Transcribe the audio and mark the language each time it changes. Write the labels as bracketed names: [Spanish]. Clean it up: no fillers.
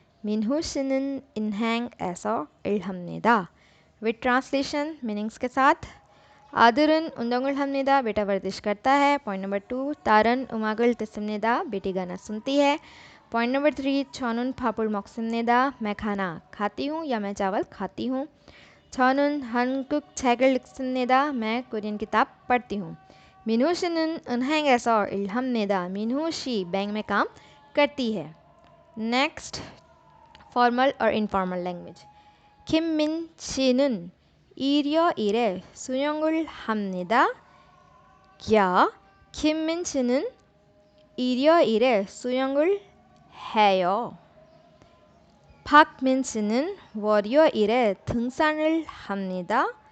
[Korean] 민호 씨는 은행에서 일합니다. [English] With translation meanings [Hindi] के साथ [Korean] 아들은 운동을 합니다. [Hindi] बेटा वर्जिश करता है. [English] Point number 2 [Korean] 딸은 음악을 듣습니다. [Hindi] बेटी गाना सुनती है. [English] Point number 3 [Korean] 저는 밥을 먹습니다. [Hindi] मैं खाना खाती हूँ या मैं चावल खाती हूँ. [Korean] 저는 한국 책을 읽습니다. [Hindi] मैं कोरियन किताब पढ़ती हूँ. [Korean] 민호 씨는 은행에서 일합니다. [Hindi] 민호 씨 बैंक में काम करती है. [English] Next, formal or informal language. [Korean] 김민 씨는 일요일에 수영을 합니다. 야, 김민 씨는 일요일에 수영을 해요. 박민 씨는 월요일에 등산을 합니다.